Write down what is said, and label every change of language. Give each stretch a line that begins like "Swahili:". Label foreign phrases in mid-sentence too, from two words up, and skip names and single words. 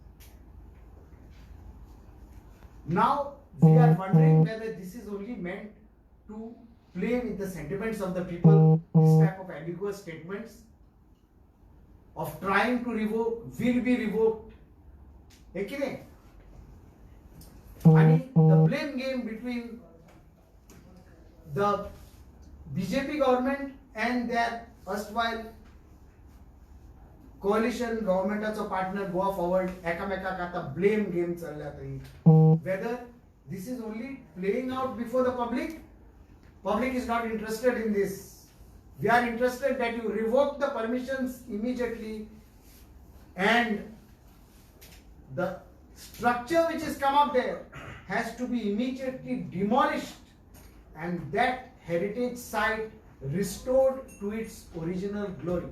English: Now we are wondering whether this is only meant to play with the sentiments of the people, this type of ambiguous statements of trying to revoke, will be revoked. And the blame game between the BJP government and their erstwhile coalition governmentacho partner Goa Forward,
Konkani: एकामेकाक आता
English: blame game
Konkani: चल्ल्या थंय.
English: Whether this is only playing out before the public. Public is not interested in this. We are interested that you revoke the permissions immediately, and the structure which has come up there has to be immediately demolished, and that heritage site restored to its original glory.